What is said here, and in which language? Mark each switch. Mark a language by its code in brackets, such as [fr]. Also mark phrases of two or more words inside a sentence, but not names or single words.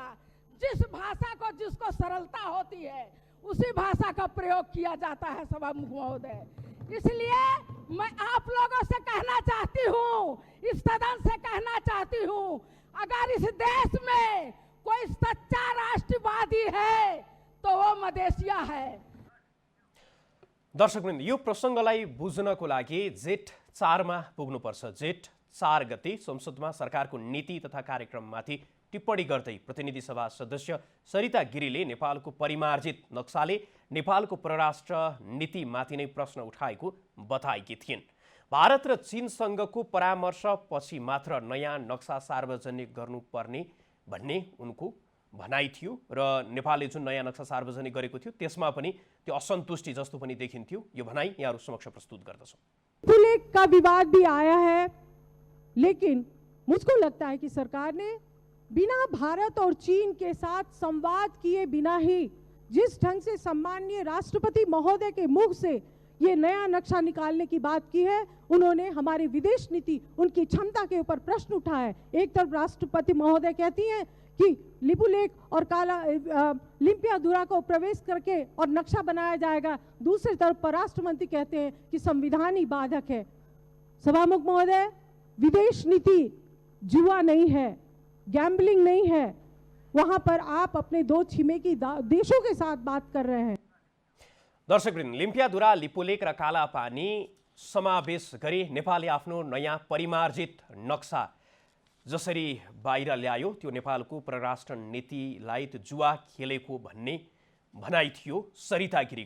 [hi] जिस भाषा को जिसको सरलता होती है उसी भाषा का प्रयोग किया जाता है। सभामुख महोदय, इसलिए मैं आप लोगों से कहना चाहती हूँ, इस सदन से कहना चाहती हूँ, अगर इस देश में कोई सच्चा राष्ट्रवादी है तो वो मधेसिया है। [ne] दर्शकवृन्द, यो प्रसङ्गलाई बुझ्नको लागि जेठ 4 मा पुग्नुपर्छ। जेठ 4 गते संसदमा सरकारको नीति तथा कार्यक्रममाथि टिप्पणी गर्दै प्रतिनिधि सभा सदस्य सरिता गिरीले नेपालको परिमार्जित नक्साले नेपालको परराष्ट्र नीतिमाथि नै प्रश्न उठाएको बताएकी थिइन्। भारत र चीनसँगको परामर्शपछि मात्र नयाँ नक्सा सार्वजनिक गर्नुपर्ने भन्ने उनको भनाइ थियो र नेपालले जुन नयाँ नक्सा सार्वजनिक गरेको थियो त्यसमा पनि त्यो असन्तुष्टि जस्तो पनि देखिन्थ्यो। यो भनाइ यहाँहरू समक्ष प्रस्तुत गर्दछौँ। [hi] लिपुलेख का विवाद भी आया है, लेकिन मुझको लगता है कि सरकार ने बिना भारत और चीन के साथ संवाद किए बिना ही जिस ढंग से सम्माननीय राष्ट्रपति महोदय के मुख से ये नया नक्शा निकालने की बात की है, उन्होंने हमारी विदेश नीति, उनकी क्षमता के ऊपर प्रश्न उठाया है। एक तरफ राष्ट्रपति महोदय कहती हैं कि लिपुलेख और लिम्पियाधुरा को प्रवेश करके और नक्शा बनाया जाएगा, दूसरी तरफ परराष्ट्र मंत्री कहते हैं कि संविधान ही बाधक है। सभामुख महोदय, विदेश नीति जुआ नहीं है, गैम्बलिंग नहीं है। वहां पर आप अपने दो छिमेकी देशों के साथ बात कर रहे हैं। [ne] दर्शकवृन्द, लिम्पियाधुरा, लिपुलेख र कालापानी समावेश गरी नेपालले आफ्नो नयाँ परिमार्जित नक्सा जसरी बाहिर ल्यायो त्यो नेपालको परराष्ट्र नीतिलाई त्यो जुवा खेलेको भन्ने भनाइ थियो सरिता गिरीको।